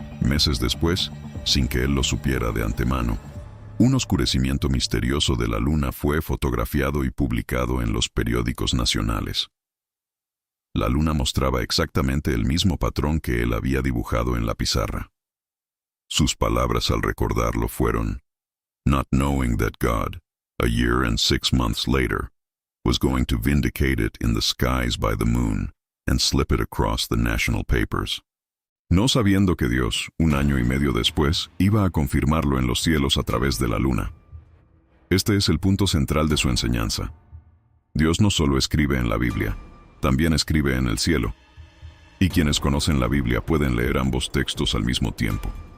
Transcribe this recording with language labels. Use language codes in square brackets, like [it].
[es] Meses después, sin que él lo supiera de antemano, un oscurecimiento misterioso de la luna fue fotografiado y publicado en los periódicos nacionales. La luna mostraba exactamente el mismo patrón que él había dibujado en la pizarra. Sus palabras al recordarlo fueron: [en] "Not knowing that God, a year and 6 months later, was going to vindicate it in the skies by the moon and slip it across the national papers." [es] No sabiendo que Dios, 1 año y medio después, iba a confirmarlo en los cielos a través de la luna. Este es el punto central de su enseñanza. Dios no solo escribe en la Biblia, también escribe en el cielo. Y quienes conocen la Biblia pueden leer ambos textos al mismo tiempo.